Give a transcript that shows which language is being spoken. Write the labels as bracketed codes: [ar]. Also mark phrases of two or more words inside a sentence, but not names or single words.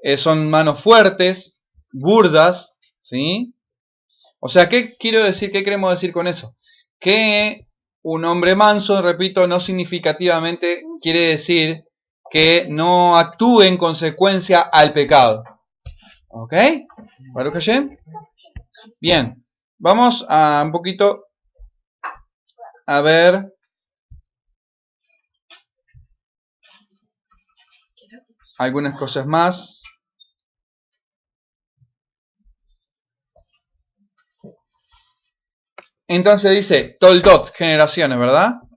[es] son manos fuertes, burdas, ¿sí? O sea, ¿qué quiero decir? ¿Qué queremos decir con eso? Que un hombre manso, repito, no significativamente quiere decir que no actúe en consecuencia al pecado. [he] ¿Ok? ¿ברוך השם? [es] Bien, vamos a un poquito a ver algunas cosas más. Entonces dice, Toldot, generaciones, ¿verdad?